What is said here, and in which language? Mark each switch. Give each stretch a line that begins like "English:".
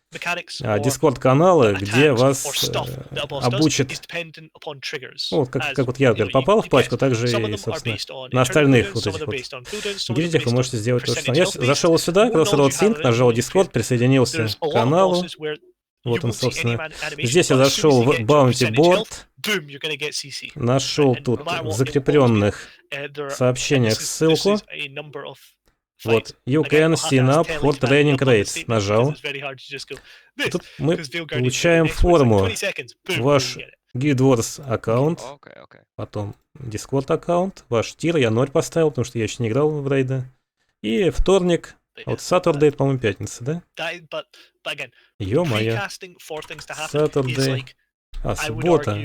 Russian: Дискорд-каналы, где вас обучат, ну, как вот я, например, попал в пачку, так же и, собственно, на остальных вот этих вот гильдиях вы можете сделать то же самое. Я зашел сюда, Crossroads Sync, нажал Discord, присоединился к каналу. Вот он, собственно. Здесь я зашел в Bounty Board,
English: boom, you're gonna get CC.
Russian: Нашел тут в закрепленных сообщениях ссылку.
English: Вот, you can sign up for training rates.
Russian: Нажал. Тут мы получаем форму. Ваш Guild Wars аккаунт, потом Discord аккаунт, ваш тир, я 0 поставил, потому что я еще не играл в рейды. И вторник, вот Saturday, по-моему, пятница, да? Ё-моё. Saturday. А, суббота.